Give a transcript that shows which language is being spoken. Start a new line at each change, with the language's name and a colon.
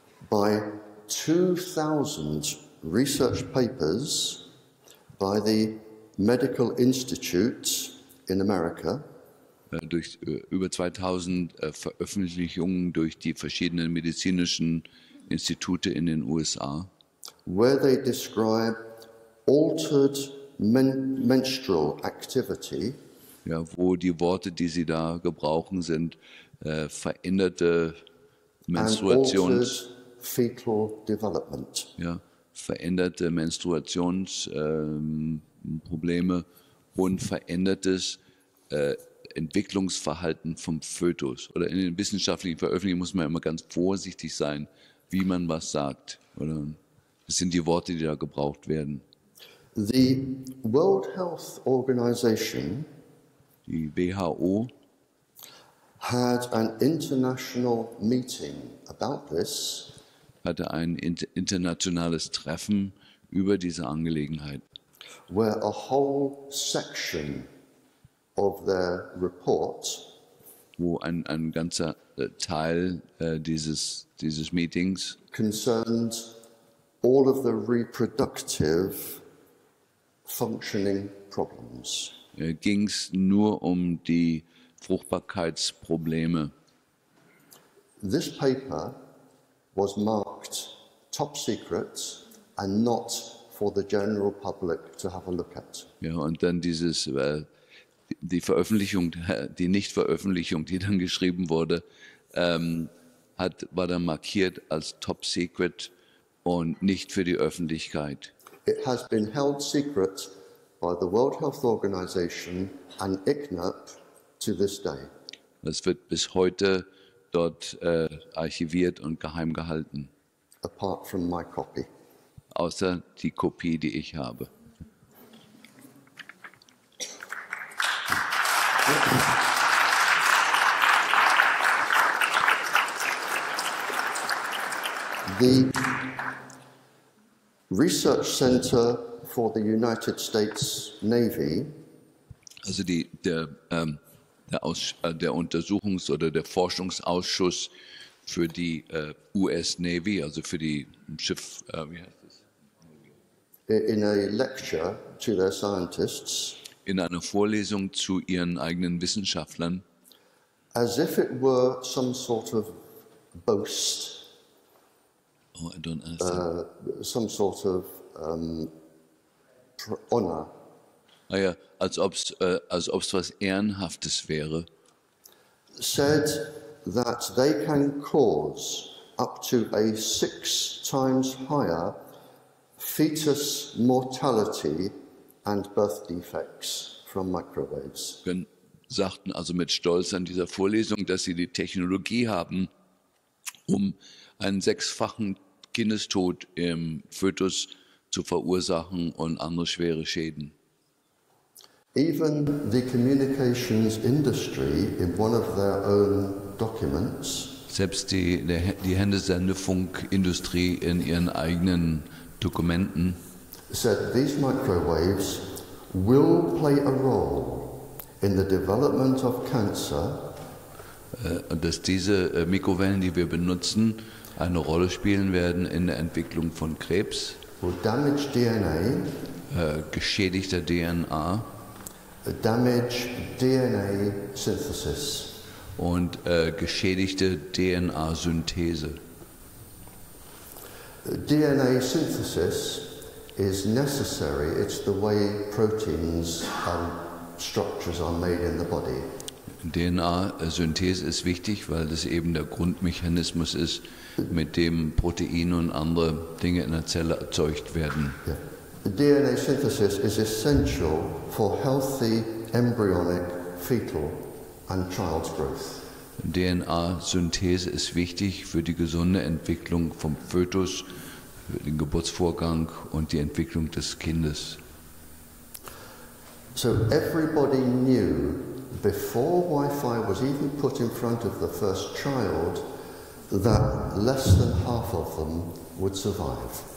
English: by 2,000 research papers by the Medical Institute in America,
German: durch über 2000 Veröffentlichungen durch die verschiedenen medizinischen Institute in den USA,
English: where they describe altered menstrual activity,
German: ja, wo die Worte, die sie da gebrauchen, sind veränderte
English: and
German: Menstruations,
English: altered fetal development.
German: ja, veränderte Menstruationsprobleme und verändertes Entwicklungsverhalten vom Fötus. Oder in den wissenschaftlichen Veröffentlichungen muss man immer ganz vorsichtig sein, wie man was sagt. Oder das sind die Worte, die da gebraucht werden.
English: The World Health Organization
German: Die WHO
English: had an international meeting about this,
German: hatte ein internationales Treffen über diese Angelegenheit,
English: where a whole section of their report
German: wo ein ganzer Teil dieses Meetings
English: concerned all of the reproductive functioning problems.
German: ging es nur um die Fruchtbarkeitsprobleme.
English: This paper was marked top secret and not for the general public to have a look at.
German: Ja, und dann die Veröffentlichung, die Nichtveröffentlichung, die dann geschrieben wurde, war dann markiert als Top Secret und nicht für die Öffentlichkeit.
English: It has been held secret by the World Health Organization and ICNIRP to this day.
German: Es wird bis heute dort archiviert und geheim gehalten,
English: Apart from my copy.
German: außer die Kopie, die ich habe.
English: The Research Center for the United States Navy
German: Also der Untersuchungs- oder der Forschungsausschuss für die US Navy, also für die Schiff, wie heißt es?
English: in a lecture to their scientists,
German: In einer Vorlesung zu ihren eigenen Wissenschaftlern,
English: as if it were some sort of boast, oh, I don't understand. some sort of honor,
German: Ja, als ob's was Ehrenhaftes wäre,
English: said that they can cause up to a 6 times higher fetus mortality and birth defects from microwaves.
German: sagten also mit Stolz an dieser Vorlesung, dass sie die Technologie haben, um einen 6-fachen Kindestod im Fötus zu verursachen und andere schwere Schäden.
English: Even the communications industry, in one of their own documents,
German: Selbst die Sendefunkindustrie in ihren eigenen Dokumenten
English: said these microwaves will play a role in the development of cancer,
German: dass diese Mikrowellen, die wir benutzen, eine Rolle spielen werden in der Entwicklung von Krebs,
English: will damage DNA,
German: geschädigter DNA
English: damage DNA synthesis.
German: und geschädigte DNA-Synthese.
English: DNA synthesis is necessary. It's the way proteins and structures are made in the body.
German: DNA-Synthese ist wichtig, weil das eben der Grundmechanismus ist, mit dem Proteine und andere Dinge in der Zelle erzeugt werden.
English: Yeah. The DNA synthesis is essential for healthy embryonic, fetal and child's growth.
German: DNA-Synthese ist wichtig für die gesunde Entwicklung vom Fötus, für den Geburtsvorgang und die Entwicklung des Kindes.
English: So everybody knew before Wi-Fi was even put in front of the first child that less than half of them would survive.